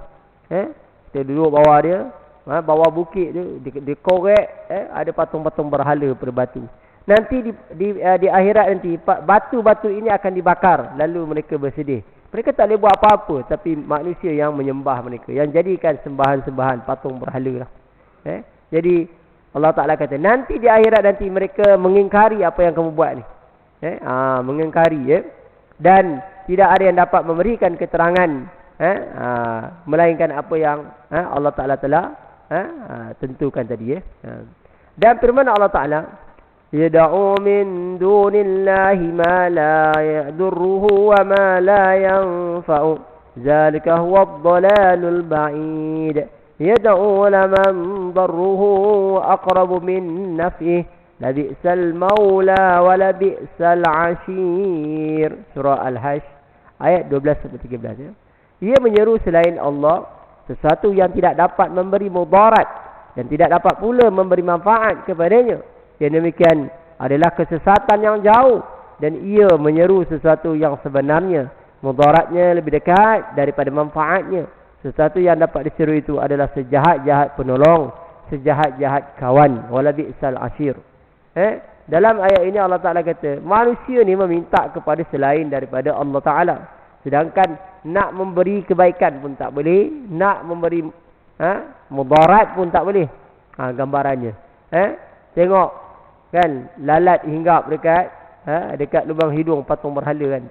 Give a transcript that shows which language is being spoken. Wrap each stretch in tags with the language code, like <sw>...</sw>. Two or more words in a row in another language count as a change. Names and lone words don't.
<ms>Kita duduk bawah dia, bawah bukit tu dikorek, ada patung-patung berhala pada batu. Nanti di akhirat nanti batu-batu ini akan dibakar, lalu mereka bersedih. Mereka tak boleh buat apa-apa, tapi manusia yang menyembah mereka, yang jadikan sembahan-sembahan patung berhala lah. Jadi</ms> <ar>الله تعالى</ar> <ms>kata, nanti di akhirat nanti mereka mengingkari apa yang kamu buat ni. Mengingkari, dan tidak ada yang dapat memberikan keterangan, melainkan apa yang</ms> <ar>الله تعالى</ar> <ms>telah tentukan tadi. Dan firman Allah Ta'ala,</ms> <ar>يدعو من دون الله ما لا يضره وما لا ينفعه ذلك هو الضلال البعيد. يدعو لمن ضره أقرب من نفعه لبئس المولى ولبئس العشير.</ar> <ms>Surah Al-Hajj ayat 12-13. Ia menyeru selain Allah sesuatu yang tidak dapat memberi mudarat dan tidak dapat pula memberi manfaat kepadanya. Yang demikian adalah kesesatan yang jauh, dan ia menyeru sesuatu yang sebenarnya mudaratnya lebih dekat daripada manfaatnya. Sesuatu yang dapat diseru itu adalah sejahat-jahat penolong, sejahat-jahat kawan,</ms> <ar>ولبئس العشير.</ar> <ms>Dalam ayat ini</ms> <ar>الله تعالى</ar> <ms>kata, manusia ni meminta kepada selain daripada</ms> <ar>الله تعالى.</ar> <ms>Sedangkan nak memberi kebaikan pun tak boleh, nak memberi mudarat pun tak boleh. Gambarannya. Tengok kan, lalat hinggap dekat lubang hidung patung berhala kan.</ms>